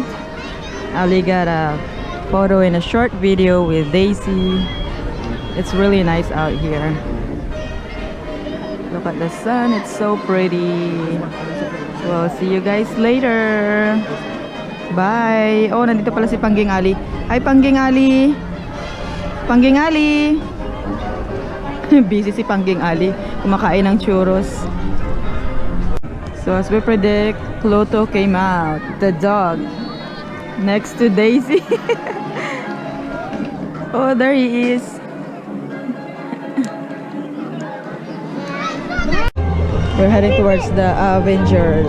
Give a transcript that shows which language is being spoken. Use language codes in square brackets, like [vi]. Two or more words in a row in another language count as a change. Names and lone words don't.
[en] Ali got a photo and a short video with Daisy. It's really nice out here. Look at the sun, it's so pretty. Well, see you guys later. [tl] Bye. Oh, nandito pala si Pangging Ali. Hi, Pangging Ali. Pangging Ali. Busy si Pangging Ali. Kumakain ng churros. [en] So, as we predict, Pluto came out. The dog. Next to Daisy. Oh, there he is. We're heading towards the Avengers.